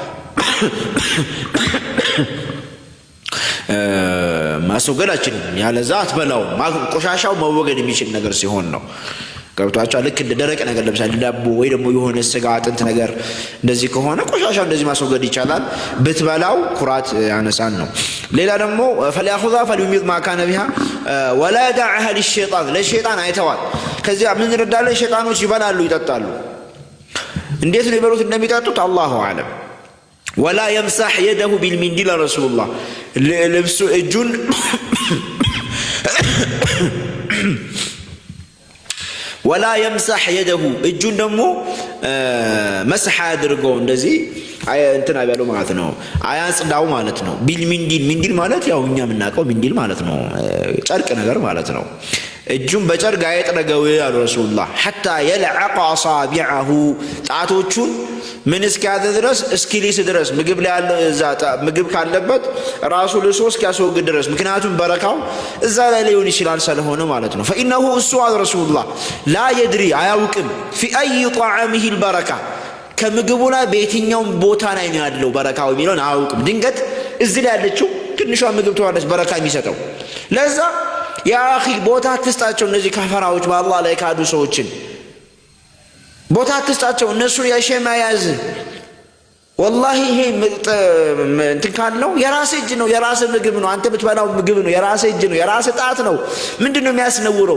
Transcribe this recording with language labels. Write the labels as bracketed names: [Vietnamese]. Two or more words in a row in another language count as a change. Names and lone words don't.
[Amharic] ማስወገድ አይችልም። ያለዛ አትበላው። ቆሻሻው መወገድ የሚችል ነገር ሲሆን ነው። ገብቷቸዋል። ልክ እንደ ደረቅ ነገር ለምሳሌ ዳቦ ወይ ደግሞ የሆነ ስጋ አጥንት ነገር እንደዚህ ከሆነ ቆሻሻ እንደዚህ ማስወገድ ይቻላል። ብትበላው ኩራት ያነሳን ነው። ሌላ ደግሞ [Arabic] فليأخذها فليميط ما كان بها ولا يدعها للشيطان [Amharic] ለሸይጣን አይተዋል። ከዚያ ምን እንረዳለን? ሸይጣኖች ይበላሉ ይጠጣሉ። እንዴት ነው ይበሉት እንደሚጠጡት [Arabic] الله أعلم። ولا يمسح يده بالمنديل رسول الله لبس [Amharic] እጁን [Arabic] ولا يمسح يده [Amharic] እጁን ደግሞ መስح አድርገው እንደዚህ እንትና ያለው ማለት ነው አያጽዳው ማለት ነው። ቢልሚንዲል ሚንዲል ማለት ያው እኛ የምናውቀው ሚንዲል ማለት ነው ጨርቅ ነገር ማለት ነው። እጁን በጨርቅ አይጥረገው ያሉ ረሱላህ [Arabic] حتى يلعق اصابعه [Amharic] ጣቶቹን ምን እስኪያደ ድረስ እስኪሊስ ድረስ ምግብ ላይ ያለ ዛታ ምግብ ካለበት ራሱ ለሶስት ያስወግድ ድረስ ምክንያቱም በረካው እዛ ላይ ሊሆን ይችላል ስለሆነ ማለት ነው። [Arabic] فانه السؤال رسول الله لا يدري [Amharic] አያውቅም [Arabic] في اي طعامه البركه [Amharic] ከምግቡ ላይ በየትኛው ቦታ ላይ ነው ያለው በረካው የሚለውን አያውቅም። ድንገት እዚህ ላይ ያለችው ትንሿ ምግብ ተዋለች በረካ የሚሰጠው። ለዛ [Arabic] يا أخي [Amharic] ቦታ ትስጣቸው እነዚህ ካፈራዎች በአላህ ላይ ካዱ ሰዎችን ቦታ ትስጣቸው። እነሱ ያሸማ ያዝ والله ይሄ እንትን ካለው የራስ እጅ ነው የራስ ምግብ ነው አንተ ብትበላው ምግብ ነው የራስ እጅ ነው የራስ ጣት ነው። ምንድነው የሚያስነውረው?